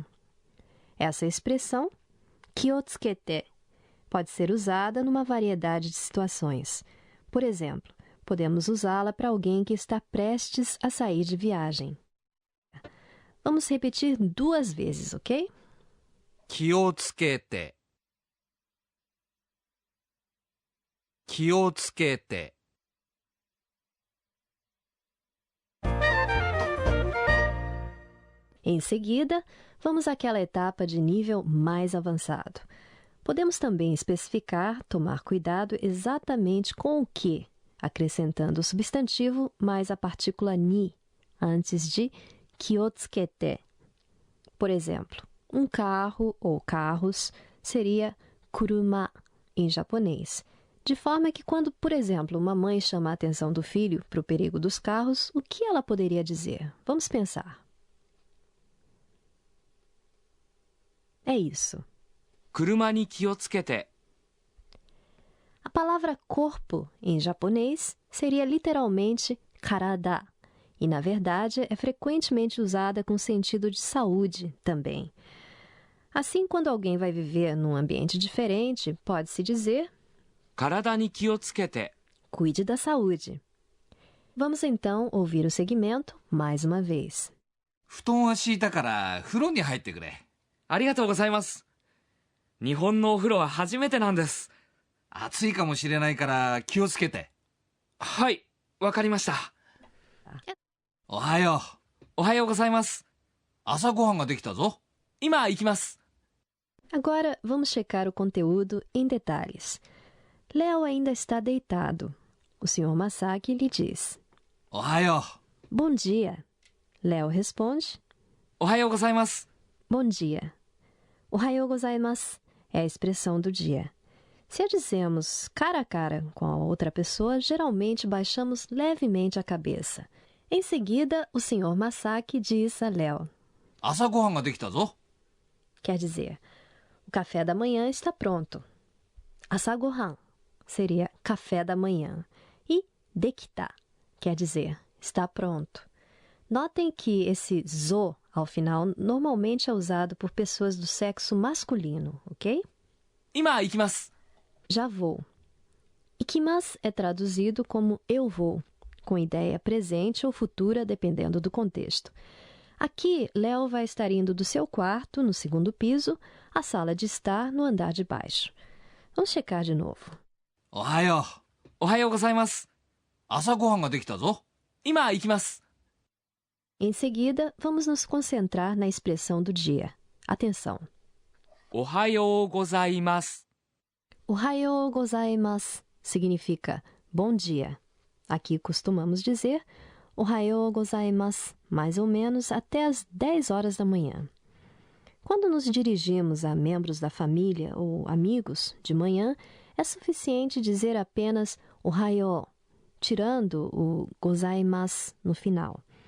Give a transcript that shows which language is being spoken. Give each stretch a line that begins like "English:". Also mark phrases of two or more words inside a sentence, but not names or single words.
Portuguese: Essa expressão, Kyotsukete, pode ser usada numa variedade de situações. Por exemplo, podemos usá-la para alguém que está prestes a sair de viagem. Vamos repetir 2 vezes, ok?
Japanese: 気をつけて。気をつけて。
Portuguese: Em seguida, vamos àquela etapa de nível mais avançado. Podemos também especificar, tomar cuidado exatamente com o que, acrescentando o substantivo mais a partícula ni, antes de kyotsukete. Por exemplo, um carro ou carros seria kuruma em japonês, de forma que quando, por exemplo, uma mãe chama a atenção do filho para o perigo dos carros, o que ela poderia dizer? Vamos pensar. É isso.
Japanese: 車に気をつけて。
Portuguese: A palavra corpo, em japonês, seria literalmente karada, e, na verdade, é frequentemente usada com sentido de saúde também. Assim, quando alguém vai viver num ambiente diferente, pode-se dizer
Japanese: 体に気をつけて。
Portuguese: cuide da saúde. Vamos então ouvir o segmento mais uma vez.
Japanese: 布団は敷いたから風呂に入ってくれ。ありがとうございます。日本のお風呂は初めてなんです。暑いかもしれないから気をつけて。はい、わかりました。おはよう。おはようございます。朝ごはんができたぞ。今行きます。
Portuguese: Agora vamos checar o conteúdo em detalhes. Léo ainda está deitado. O Sr. Masaki lhe diz:
Japanese: おはよう。
Portuguese: Bom dia. Léo responde:
Japanese: おはようございます。
Portuguese: Bom dia.
Japanese: おはようございます
Portuguese: é a expressão do dia. Se a dizemos cara a cara com a outra pessoa, geralmente baixamos levemente a cabeça. Em seguida, o Sr. Masaki diz a Léo,
Japanese: 朝ごはんができたぞ。
Portuguese: quer dizer, o café da manhã está pronto. Asagohan seria café da manhã. E dekita quer dizer está pronto. Notem que esse zo ao final normalmente é usado por pessoas do sexo masculino, ok?
Japanese: 今行きます。
Portuguese: Já vou. Ikimasu é traduzido como eu vou, com ideia presente ou futura, dependendo do contexto. Aqui, Léo vai estar indo do seu quarto, no segundo piso, à sala de estar, no andar de baixo. Vamos checar de novo.
Japanese: おはよう。おはようございます。朝ごはんができたぞ。今行きます。
Portuguese: Em seguida, vamos nos concentrar na expressão do dia. Atenção.
Japanese: おはようございます。おはようございます
Portuguese: significa bom dia. Aqui costumamos dizer
Japanese: おはようございます,
Portuguese: mais ou menos até às 10 horas da manhã. Quando nos dirigimos a membros da família ou amigos de manhã, é suficiente dizer apenas Ohayou, tirando o gozaimasu no final.